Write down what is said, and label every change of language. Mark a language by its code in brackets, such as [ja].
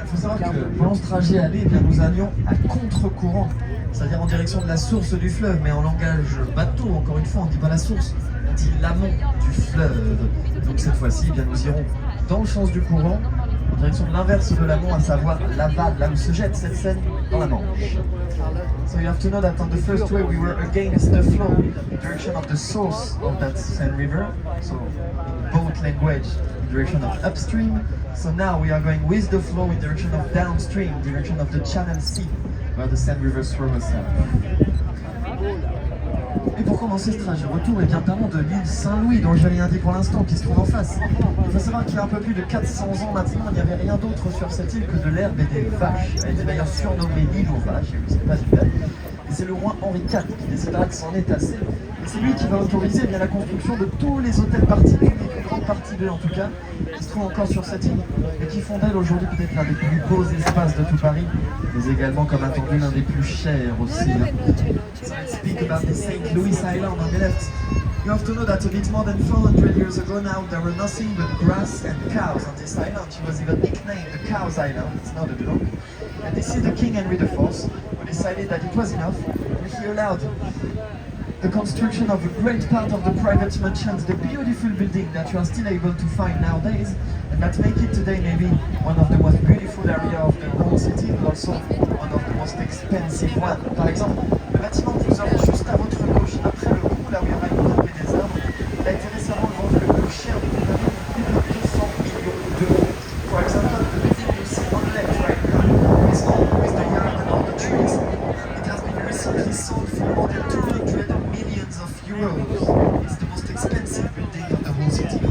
[fr] Il faut savoir que pendant ce trajet aller, eh bien, nous allions à contre-courant, c'est-à-dire en direction de la source du fleuve, mais en langage bateau, encore une fois, on ne dit pas la source, on dit l'amont du fleuve. Donc cette fois-ci, eh bien, nous irons dans le sens du courant, en direction de l'inverse de l'amont, à savoir l'aval, là où se jette cette Seine dans la Manche. [en] So you have to know that on the first way we were against the flow, the direction of the source of that Seine River, so in boat language, in direction of upstream. So now we are going with the flow in direction of downstream, direction of the Channel Sea, where the Seine River throws herself. [fr] Et pour commencer ce trajet retour, eh bien, parlons de l'île Saint-Louis, dont je n'ai rien dit pour l'instant, qui se trouve en face. Il faut savoir qu'il y a un peu plus de 400 ans maintenant, il n'y avait rien d'autre sur cette île que de l'herbe et des vaches. Elle était d'ailleurs surnommée l'île aux vaches, et oui, c'est pas du tout. Et c'est le roi Henri IV qui décidera que c'en est assez. Et c'est lui qui va autoriser eh bien, la construction de tous les hôtels particuliers, une grande partie d'eux en tout cas, qui se trouvent encore sur cette île, et qui font d'elle aujourd'hui peut-être l'un des plus beaux espaces de tout Paris, mais également, comme attendu, l'un des plus chers aussi. [en] So let's speak about the St. Louis Island on the left. You have to know that a bit more than 400 years ago now, there were nothing but grass and cows on this island. She was even nicknamed the Cows Island, it's not a joke. And this is the King Henry IV, who decided that it was enough, and he allowed the construction of a great part of the private mansions, the beautiful building that you are still able to find nowadays, and that make it today maybe one of the most beautiful areas of the whole city, but also one of the most expensive ones. [fr] Par exemple, le bâtiment que vous aurez juste à votre gauche, après le pont, là où il y aura une tapée des arbres, il a été récemment vendu le plus cher de toute la ville, plus de 200 millions d'euros. [en] For example, the building you see on the left right now is all with the yard and all the trees. It has been recently sold for more than 200 millions of euros. It's the most expensive building of the whole city.